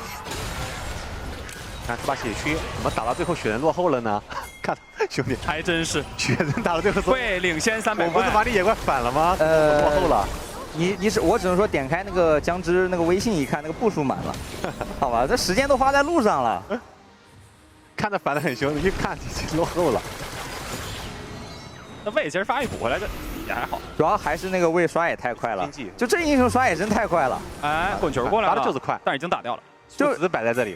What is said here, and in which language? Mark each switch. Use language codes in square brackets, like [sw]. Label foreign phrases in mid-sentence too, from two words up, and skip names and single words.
[zh] 看這把血區怎麼打到最後雪人落後了呢？看兄弟，還真是雪人打到最後會領先300塊。我不是把你野怪反了嗎？落後了。我只能說點開那個江之那個微信一看，那個步數滿了，好吧，這時間都花在路上了。看着反得很凶，一看已經落後了。那魏其實發育補回來的也還好，主要還是那個魏刷也太快了，就這英雄刷也真太快了。哎，混球過來了，打的就是快，但是已經打掉了。就只是摆在这里。